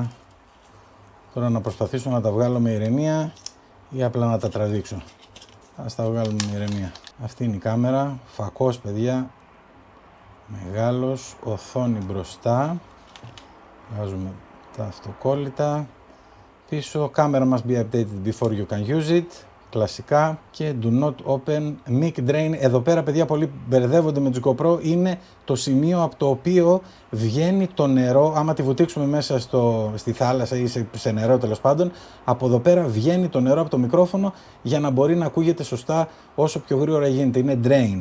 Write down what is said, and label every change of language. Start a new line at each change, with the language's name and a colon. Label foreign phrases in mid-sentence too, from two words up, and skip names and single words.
Greek: Τώρα να προσπαθήσω να τα βγάλω με ηρεμία ή απλά να τα τραβήξω. Ας τα βγάλουμε με ηρεμία. Αυτή είναι η κάμερα, φακός παιδιά, μεγάλος, οθόνη μπροστά. Βγάζουμε τα αυτοκόλλητα. Πίσω,
English: camera must be updated before you can use it.
Greek: Κλασικά και
English: do not open mic drain.
Greek: Εδώ πέρα παιδιά πολλοί μπερδεύονται με τις GoPro, είναι το σημείο από το οποίο βγαίνει το νερό, άμα τη βουτήξουμε μέσα στη θάλασσα ή σε νερό τέλος πάντων, από εδώ πέρα βγαίνει το νερό από το μικρόφωνο για να μπορεί να ακούγεται σωστά όσο πιο γρήγορα γίνεται, είναι drain.